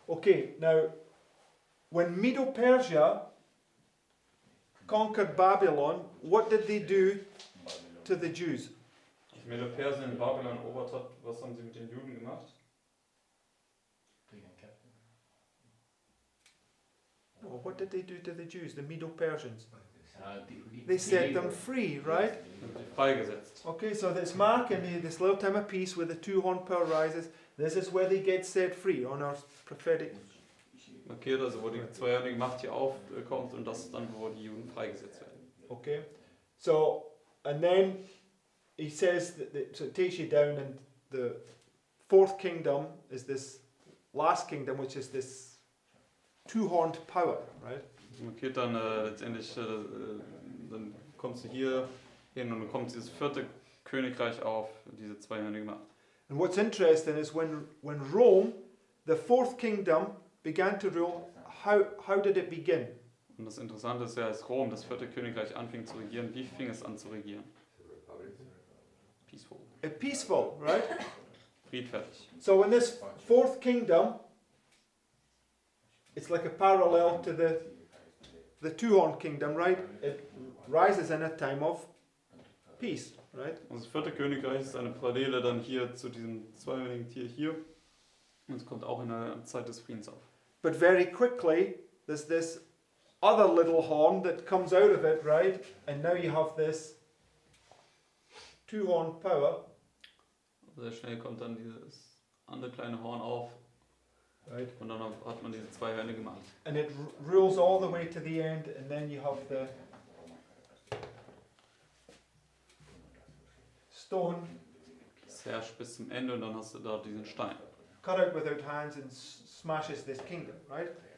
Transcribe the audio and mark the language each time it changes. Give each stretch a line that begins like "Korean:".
English: Okay, now, when Medo-Persia conquered Babylon, what did they do to the Jews?
German: Als Medo-Persien in Babylon erobert hat, was haben sie mit den Juden gemacht?
English: Oh, what did they do to the Jews, the Medo-Persians? They set them free, right?
German: Und sie freigesetzt.
English: Okay, so this mark in this little time of peace where the 2-horn pearl rises, this is where they get set free on our prophetic.
German: Markiert, also wo die zweihörnige Macht hier aufkommt und das ist dann, wo die Juden freigesetzt werden.
English: Okay, so, and then he says so it takes you down, and the 4th kingdom is this last kingdom, which is this 2-horned power, right?
German: Markiert dann letztendlich, dann kommst du hier hin und dann kommt dieses 4. Königreich auf, diese zweihörnige Macht.
English: And what's interesting is when Rome, the 4th kingdom, began to rule, how did it begin?
German: Und das Interessante ist ja, als Rom, das 4. Königreich, anfing zu regieren, wie fing es an zu regieren?
English: Peaceful. Peaceful, right?
German: Friedfertig.
English: So in this 4th kingdom, it's like a parallel to the 2-horned kingdom, right? It rises in a time of peace, right?
German: Und das 4. Königreich ist eine Parallele dann hier zu diesem zweihörnigen Tier hier. Und es kommt auch in einer Zeit des Friedens auf.
English: But very quickly, there's this other little horn that comes out of it, right? And now you have this 2-horned power.
German: Sehr schnell kommt dann dieses andere kleine Horn auf.
English: Right.
German: Und dann hat man diese zweihörnige Macht.
English: And it rules all the way to the end, and then you have the stone
German: Es herrscht bis zum Ende und dann hast du da diesen Stein.
English: cut out without hands and smashes this kingdom, right?